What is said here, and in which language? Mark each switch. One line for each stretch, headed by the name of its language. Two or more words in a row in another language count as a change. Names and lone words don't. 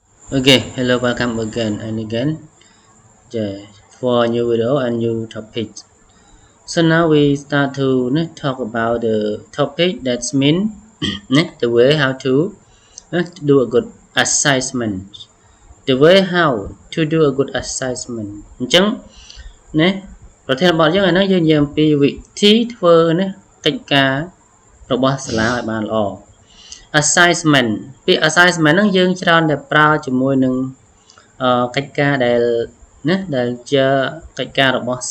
English: Okay, hello, welcome again and again, for a new video and new topic. So now we start to talk about the topic that's mean the way how to do a good assessment. The way how to do a good assessment.
Khmer: អញ្ចឹងណាប្រធានបទយើងឥឡូវយើងនិយាយអំពីវិធីធ្វើណាកិច្ចការរបស់សាលាឲ្យបានល្អ assessment ពាក្យ assessment ហ្នឹងយើងច្រើនតែប្រើជាមួយនឹងកិច្ចការដែលជាកិច្ចការរបស់សិ